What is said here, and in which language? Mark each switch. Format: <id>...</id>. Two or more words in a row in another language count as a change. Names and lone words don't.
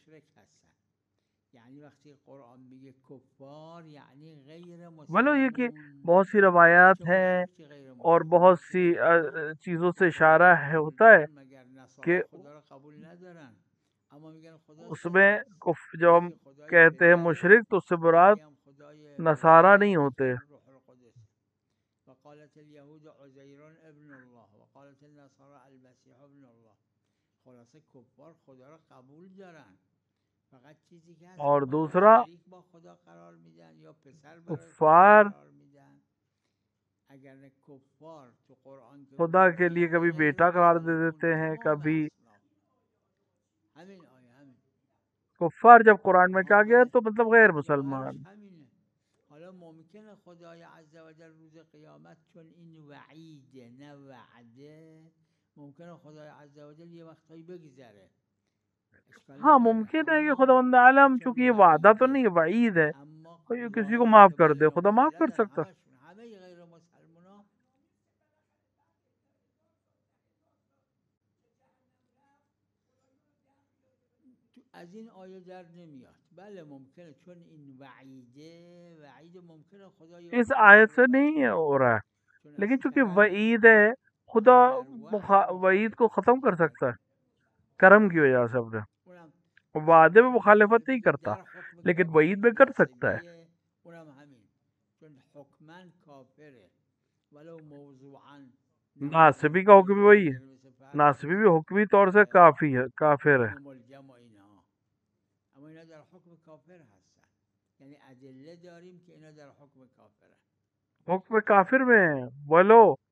<ur>ولو یہ کہ بہت سی روایات ہیں اور بہت سی چیزوں سے اشارہ ہے ہوتا ہے کہ اس میں جو ہم کہتے ہیں مشرک تو اس سے مراد نصارہ نہیں ہوتے۔</ur> <ar>وقالت اليهود عزير ابن الله وقالت النصارى المسيح ابن الله.</ar> <fa>خلاصه کفار خدا را قبول دارن، فقط چیزی که هست</fa> <ur>اور دوسرا</ur> <fa>شریک با خدا قرار میدن یا پسر کفار قرار میدن. اگر کفار تو قرآن</fa> <ur>خدا کے لیے کبھی بیٹا قرار دے دیتے ہیں، کبھی کفار جب قرآن میں کہا گیا تو مطلب غیر مسلمان۔</ur> <fa>حالا ممکنه خدای عز و جل روز قیامت چون این وعیده نه وعده، ممکنه خدای عز و جل یه وقتایی بگذره،</fa> <ur>ہاں ممکن ہے کہ خداوند عالم چونکہ یہ وعدہ تو نہیں وعید ہے، کوئی کسی کو معاف کر دے، خدا معاف کر سکتا۔</ur> <fa>همه غیر مسلمان تو از این آیه در نمیاد. بله ممکنه، چون این وعید ممکنه خدا یا</fa> <ur>اس آیت سے نہیں ہو رہا ہے، لیکن چونکہ وعید ہے خدا وعید کو ختم کر سکتا ہے کرم کی وجہ سے اپنے وعدے میں مخالفت نہیں کرتا، لیکن وعید میں کر سکتا ہے.</ur> <fa>اونم همین، چون حکماً کافره ولو موضوعاً</fa> <ur>ناصبی کا حکم بھی وہی ہے، ناصبی بھی حکمی طور سے کافی ہے، کافر ہے.</ur> <fa>ملجم و اینا، اما اینا در حکم کافر هستن، یعنی ادله داریم که اینا در حکم کافره.</fa> <ur>حکم کافر میں ہیں ولو.</ur>